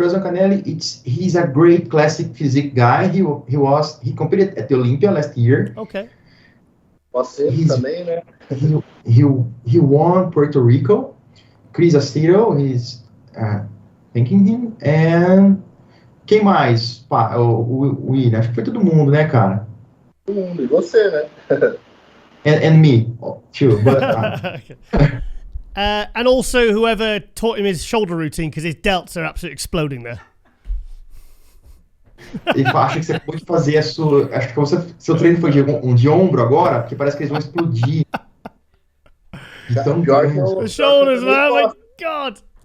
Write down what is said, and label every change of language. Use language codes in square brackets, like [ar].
[en] Gabriel Zancanelli, he's a great classic physique guy. He competed at the Olympia last year. Okay. [pt] Você também, né? [en] He won Puerto Rico. Chris Aceto, he's thanking him. [pt] And quem mais? O William, acho que foi todo mundo, né, cara? Todo mundo, e você, né? [en] and me, too. But, and also whoever taught him his shoulder routine, because his delts are absolutely exploding there. [pt] Ele acha que você pode fazer acho que seu treino foi de ombro agora, porque parece que eles vão explodir. Então, [en] the shoulders, man, my God.